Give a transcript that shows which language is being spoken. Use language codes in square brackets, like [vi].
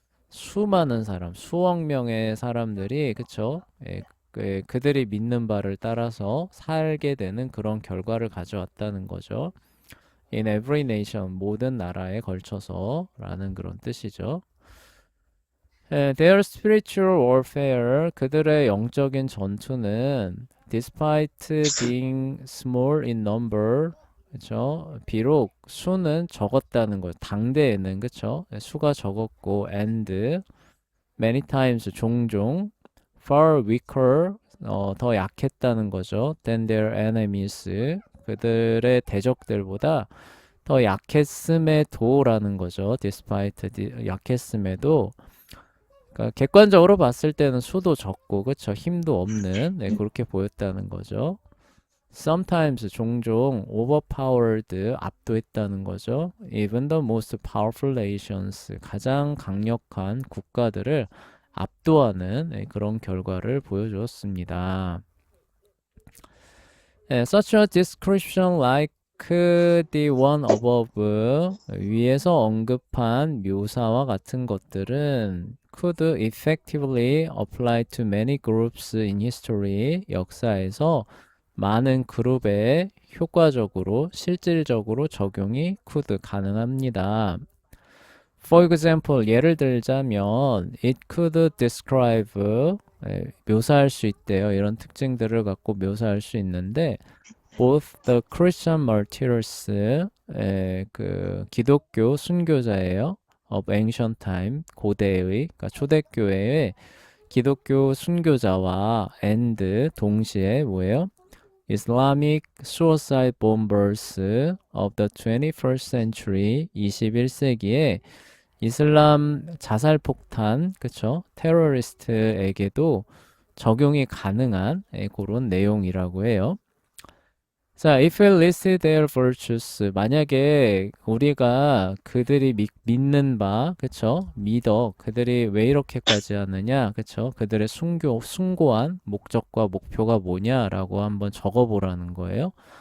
[ko] 수많은 사람, 수억 명의 사람들이 그쵸? 그들이 믿는 바를 따라서 살게 되는 그런 결과를 가져왔다는 거죠. [en] In every nation, [ko] 모든 나라에 걸쳐서 라는 그런 뜻이죠. [en] Their spiritual warfare, [ko] 그들의 영적인 전투는 [en] despite being small in number, 그쵸? [ko] 비록 수는 적었다는 거예요. 당대에는 그쵸? 수가 적었고 [en] and many times [ko] 종종 [en] far weaker [ko] 더 약했다는 거죠. [en] than their enemies [ko] 그들의 대적들보다 더 약했음에도라는 거죠. despite 약했음에도 그러니까 객관적으로 봤을 때는 수도 적고 그쵸 힘도 없는 그렇게 보였다는 거죠. Sometimes 종종 overpowered 압도했다는 거죠. [en] Even the most powerful nations [ko] 가장 강력한 국가들을 압도하는 그런 결과를 보여주었습니다. [en] Such a description like the one above [ko] 위에서 언급한 묘사와 같은 것들은 [en] could effectively apply to many groups in history [ko] 역사에서 많은 그룹에 효과적으로 실질적으로 적용이 [en] could 가능합니다. For example, [ko] 예를 들자면 [en] it could describe [ko] 묘사할 수 있대요. 이런 특징들을 갖고 묘사할 수 있는데 [en] both the Christian martyrs [ko] 그 기독교 순교자예요. [en] of ancient time [ko] 고대의 그러니까 초대교회의 기독교 순교자와 and 동시에 뭐예요? [en] Islamic suicide bombers of the 21st century [ko] 21세기에 이슬람 자살 폭탄 그쵸? 테러리스트에게도 적용이 가능한 그런 내용이라고 해요. 자, [en] if we list their virtues, [ko] 만약에 우리가 그들이 믿는 바, 그쵸? 그들이 왜 이렇게까지 하느냐, 그쵸? 그들의 숭고한 목적과 목표가 뭐냐라고 한번 적어보라는 거예요.